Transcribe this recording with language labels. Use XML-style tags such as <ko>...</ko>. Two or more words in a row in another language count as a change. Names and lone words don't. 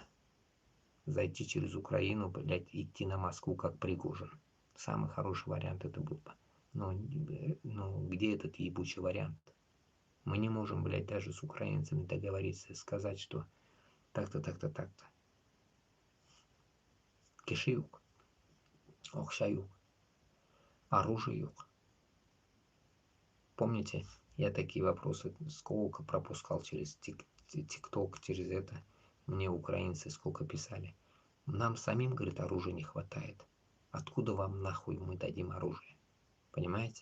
<ru>Зайти через Украину, блядь, идти на Москву, как Пригожин. Самый хороший вариант это был бы. Но где этот ебучий вариант? Мы не можем, блядь, даже с украинцами договориться, сказать, что так-то, так-то, так-то.</ru> <tt>Киши юк, окша юк, оружие юк.</tt> <ru>Помните, я такие вопросы сколько пропускал через ТикТок, через это. Мне украинцы сколько писали. Нам самим, говорит, оружия не хватает. Откуда вам нахуй мы дадим оружие? Понимаете?</ru>